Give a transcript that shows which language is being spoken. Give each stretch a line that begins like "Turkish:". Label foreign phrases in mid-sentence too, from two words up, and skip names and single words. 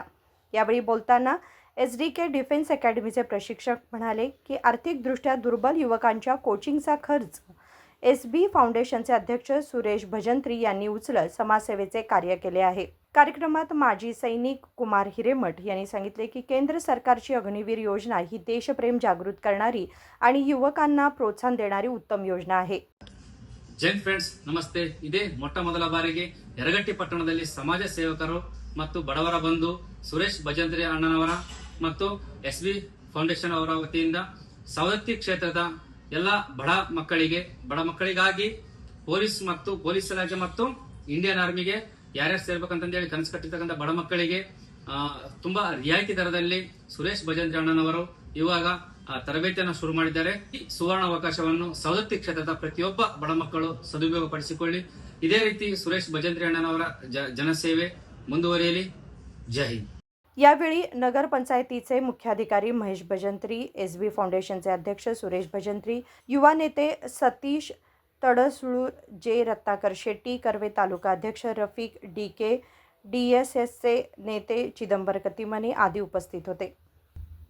Marathi: यावेळी बोलताना SGK डिफेन्स अकॅडमीचे प्रशिक्षक म्हणाले की आर्थिकदृष्ट्या दुर्बल युवकांच्या कोचिंगचा खर्च SB फाउंडेशनचे अध्यक्ष सुरेश भजंत्री यांनी उचलत समाजसेवेचे कार्य केले आहे। कार्यक्रमात माजी सैनिक कुमार हिरेमठ यांनी सांगितले की केंद्र सरकारची अग्निवीर योजना ही देशप्रेम जागृत करणारी आणि युवकांना प्रोत्साहन देणारी उत्तम योजना आहे।
Kannada: ಜೈ ಫ್ರೆಂಡ್ಸ್, ನಮಸ್ತೆ। ಇದೇ ಮೊದಲ ಬಾರಿಗೆ ಯರಗಟ್ಟಿ ಪಟ್ಟಣದಲ್ಲಿ ಸಮಾಜ ಸೇವಕರು ಮತ್ತು ಬಡವರ ಬಂಧು ಸುರೇಶ್ ಭಜಂತ್ರಿ ಅಣ್ಣನವರ ಮತ್ತು SB ಫೌಂಡೇಶನ್ ಅವರ ವತಿಯಿಂದ ಸವದತ್ತಿ ಕ್ಷೇತ್ರದ ಎಲ್ಲ ಬಡ ಮಕ್ಕಳಿಗಾಗಿ ಪೊಲೀಸ್ ಮತ್ತು ಪೊಲೀಸ್ ಇಲಾಖೆ ಮತ್ತು ಇಂಡಿಯನ್ ಆರ್ಮಿಗೆ ಯಾರ್ಯಾರು ಸೇರ್ಬೇಕಂತ ಹೇಳಿ ಕನಸು ಕಟ್ಟಿರ್ತಕ್ಕಂಥ ಬಡ ಮಕ್ಕಳಿಗೆ ತುಂಬಾ ರಿಯಾಯಿತಿ ದರದಲ್ಲಿ ಸುರೇಶ್ ಭಜಂತ್ರಿ ಅಣ್ಣನವರು ಇವಾಗ ತರಬೇತಿಯನ್ನು ಶುರು ಮಾಡಿದ್ದಾರೆ। ಈ ಸುವರ್ಣ ಅವಕಾಶವನ್ನು ಸವದತ್ತಿ ಕ್ಷೇತ್ರದ ಪ್ರತಿಯೊಬ್ಬ ಬಡ ಮಕ್ಕಳು ಸದುಪಯೋಗಪಡಿಸಿಕೊಳ್ಳಿ। ಇದೇ ರೀತಿ ಸುರೇಶ್ ಭಜಂತ್ರಿ ಅಣ್ಣನವರ ಜನಸೇವೆ ಮುಂದುವರಿಯಲಿ। ಜೈ ಹಿಂದ್।
Marathi: यावेळी नगर पंचायतीचे मुख्याधिकारी महेश भजंत्री, SB फाउंडेशनचे अध्यक्ष सुरेश भजंत्री, युवा नेते सतीश तडसुळूर, जे रत्नाकर शेट्टी, कर्वे तालुका अध्यक्ष रफिक DK, DSSचे नेते चिदंबर कतिमने आदी उपस्थित होते।